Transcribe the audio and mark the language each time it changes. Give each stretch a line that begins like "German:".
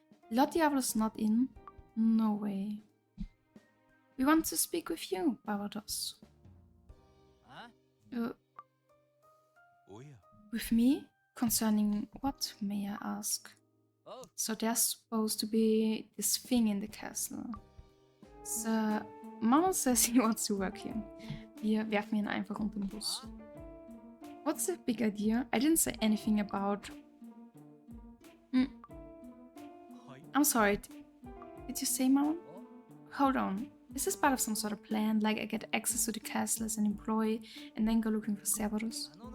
English: Lord Diavolo's not in? No way. We want to speak with you, Barbados. With me? Concerning what, may I ask? So there's supposed to be this thing in the castle. So, Mama says he wants to work here.
German: Wir werfen ihn einfach unter den Bus.
English: What's the big idea? I didn't say anything about... I'm sorry. Did you say, Mama? Hold on. Is this part of some sort of plan? Like I get access to the castle as an employee and then go looking for Cerberus?